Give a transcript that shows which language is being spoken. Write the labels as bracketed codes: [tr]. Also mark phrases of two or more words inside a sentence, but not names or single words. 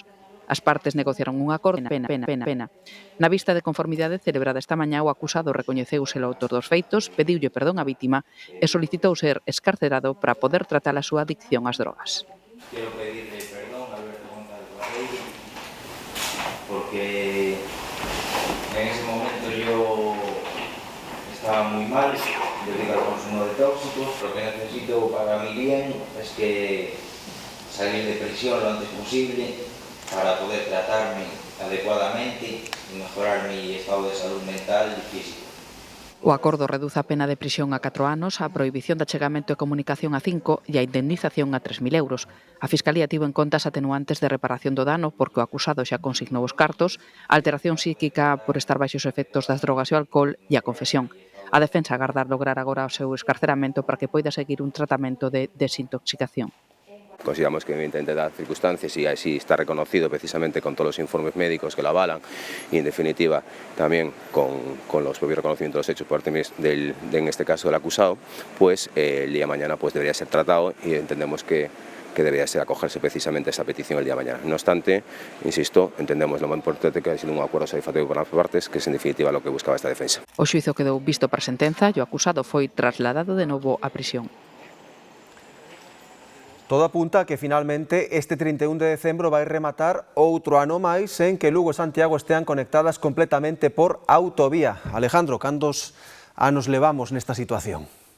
[gl] As partes negociaron un acordo pena. Na vista de conformidade celebrada esta mañá, o acusado recoñeceuse o autor dos feitos, pediulle perdón á vítima e solicitou ser escarcerado para poder tratar a súa adicción ás drogas. [es] Quero pedirle perdón a Alberto González Barreiro porque en ese momento yo estaba muy mal debido al consumo de tóxicos. Lo que necesito para mi bien es que salir de prisión lo antes posible para poder tratarme adecuadamente e mejorar mi estado de salud mental e físico. [gl] O acordo reduce a pena de prisión a 4 anos, a prohibición de achegamento e comunicación a 5 e a indemnización a 3.000 euros. A Fiscalía tivo en conta as atenuantes de reparación do dano porque o acusado xa consignou os cartos, a alteración psíquica por estar baixo os efectos das drogas e o alcohol e a confesión. A defensa agarda lograr agora o seu escarceramento para que poida seguir un tratamento de desintoxicación. [es] Consideramos que evidentemente das circunstancias y así está reconocido precisamente con todos los informes médicos que lo avalan y en definitiva también con los propios reconocimientos de los hechos por parte en este caso del acusado, pues el día de mañana pues debería ser tratado y entendemos que debería ser acogerse precisamente a esa petición el día de mañana. No obstante, insisto, entendemos lo más importante que ha sido un acuerdo satisfactorio por ambas partes, que es en definitiva lo que buscaba esta defensa. [gl] O xuízo quedou visto para sentenza e o acusado foi trasladado de novo á prisión. Todo apunta a que finalmente este 31 de decembro vai rematar outro ano máis en que Lugo e Santiago estean conectadas completamente por autovía. Alejandro, cantos anos levamos nesta situación?